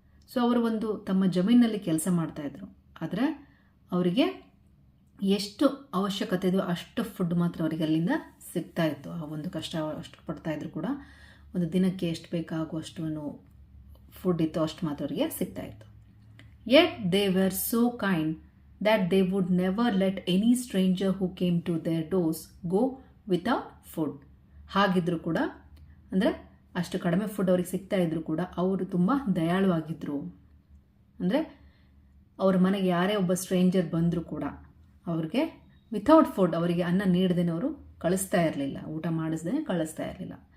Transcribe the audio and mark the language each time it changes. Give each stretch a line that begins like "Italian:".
Kannada: So ಅವರು ಒಂದು ತಮ್ಮ ಜಮೀನಲ್ಲಿ ಕೆಲಸ ಮಾಡ್ತಾಯಿದ್ರು, ಆದರೆ ಅವರಿಗೆ ಎಷ್ಟು ಅವಶ್ಯಕತೆ ಇದೆಯೋ ಅಷ್ಟು ಫುಡ್ ಮಾತ್ರ ಅವರಿಗೆ ಅಲ್ಲಿಂದ ಸಿಗ್ತಾ ಇತ್ತು. ಆ ಒಂದು ಕಷ್ಟ ಅಷ್ಟು ಪಡ್ತಾಯಿದ್ರು ಕೂಡ ಒಂದು ದಿನಕ್ಕೆ ಎಷ್ಟು ಬೇಕಾಗುವಷ್ಟು ಫುಡ್ ಇತ್ತು ಅಷ್ಟು ಮಾತ್ರ ಅವರಿಗೆ ಸಿಗ್ತಾ ಇತ್ತು.
English: Yet they were so kind that they would never let any stranger who came to their doors go without food.
Kannada: ಹಾಗಿದ್ರು ಕೂಡ, ಅಂದರೆ ಅಷ್ಟು ಕಡಿಮೆ ಫುಡ್ ಅವ್ರಿಗೆ ಸಿಗ್ತಾ ಇದ್ರು ಕೂಡ ಅವರು ತುಂಬ ದಯಾಳುವಾಗಿದ್ದರು. ಅಂದರೆ ಅವ್ರ ಮನೆಗೆ ಯಾರೇ ಒಬ್ಬ ಸ್ಟ್ರೇಂಜರ್ ಬಂದರೂ ಕೂಡ ಅವ್ರಿಗೆ ವಿಥೌಟ್ ಫುಡ್, ಅವರಿಗೆ ಅನ್ನ ನೀಡದೇನೆ ಅವರು ಕಳಿಸ್ತಾ ಇರಲಿಲ್ಲ, ಊಟ ಮಾಡಿಸ್ದೇನೆ ಕಳಿಸ್ತಾ ಇರಲಿಲ್ಲ.